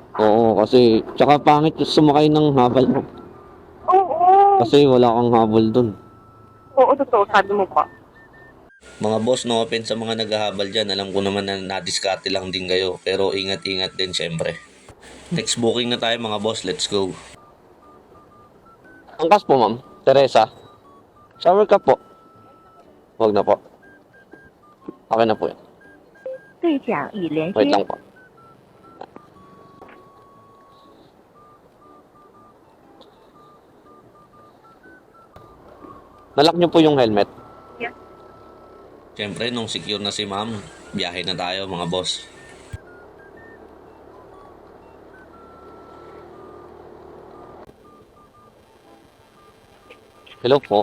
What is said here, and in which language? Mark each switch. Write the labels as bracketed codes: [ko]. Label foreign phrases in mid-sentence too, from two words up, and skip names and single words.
[tl] oo, kasi, tsaka pangit yung sumakay ng habal mo. Oo. Kasi wala kang habol dun. Oo, totoo, sabi mo pa. Mga boss, [en] no offense [tl] sa mga naghahabal dyan. Alam ko naman na nadiskarte lang din kayo. Pero ingat-ingat din syempre. [en] Next booking [tl] na tayo mga boss. [en] Let's go. [tl] Angkas po, ma'am. Teresa. [en] Shower cup [tl] po. Huwag na po. Okay na po yan. [zh] 对讲已连 [tl] Wait [zh] 接。 [tl] lang po. Nalock niyo po yung helmet. Syempre, nung secure na si ma'am, biyahe na tayo mga boss. Hello po.